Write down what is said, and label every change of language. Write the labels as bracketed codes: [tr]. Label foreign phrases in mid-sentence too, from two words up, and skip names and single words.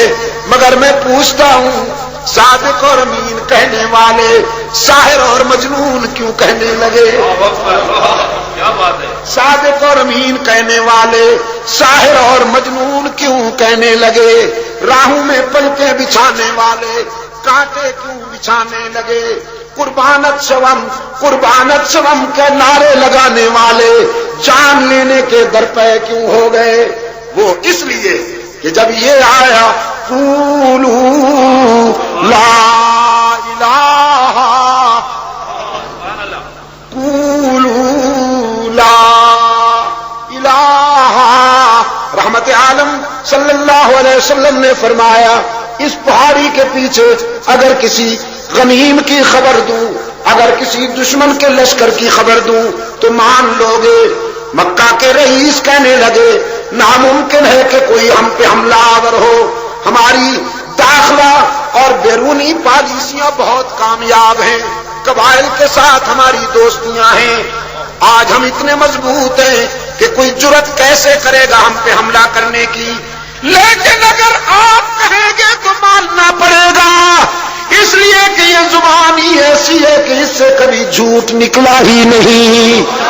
[ur] مگر میں پوچھتا ہوں، صادق اور امین کہنے والے ساحر اور مجنون کیوں کہنے لگے؟ صادق اور امین کہنے والے ساحر اور مجنون کیوں کہنے لگے؟ راہوں میں پلکیں بچھانے والے کانٹے کیوں بچھانے لگے؟ [fa] قربانت سوم [ur] کے نعرے لگانے والے جان لینے کے درپے کیوں ہو گئے؟ وہ اس لیے کہ جب یہ آیا [ar] قولوا لا الہ قولوا لا الہ، [ur] رحمت عالم صلی اللہ علیہ وسلم نے فرمایا اس پہاڑی کے پیچھے اگر کسی غنیم کی خبر دوں، اگر کسی دشمن کے لشکر کی خبر دوں تو مان لو گے۔ مکہ کے رئیس کہنے لگے ناممکن ہے کہ کوئی ہم پہ حملہ آور ہو، ہماری داخلہ اور بیرونی پالیسیاں بہت کامیاب ہیں، قبائل کے ساتھ ہماری دوستیاں ہیں، آج ہم اتنے مضبوط ہیں کہ کوئی جرت کیسے کرے گا ہم پہ حملہ کرنے کی، لیکن اگر آپ کہیں گے تو ماننا پڑے گا، اس لیے کہ یہ زبان ہی ایسی ہے کہ اس سے کبھی جھوٹ نکلا ہی نہیں۔